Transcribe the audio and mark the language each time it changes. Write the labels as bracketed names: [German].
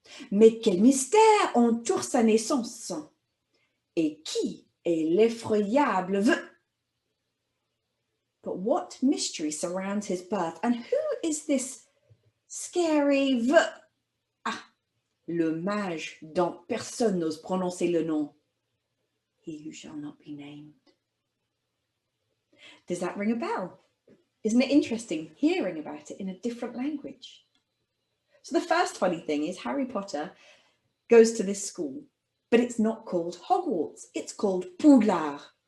[French] Mais quel mystère entoure sa naissance? Et qui est l'effroyable vœu? [English] But what mystery surrounds his birth? And who is this scary vœu? [French] Ah, le mage dont personne n'ose prononcer le nom. [English] He who shall not be named. Does that ring a bell? Isn't it interesting hearing about it in a different language? So the first funny thing is Harry Potter goes to this school, but it's not called Hogwarts, it's called Poudlard.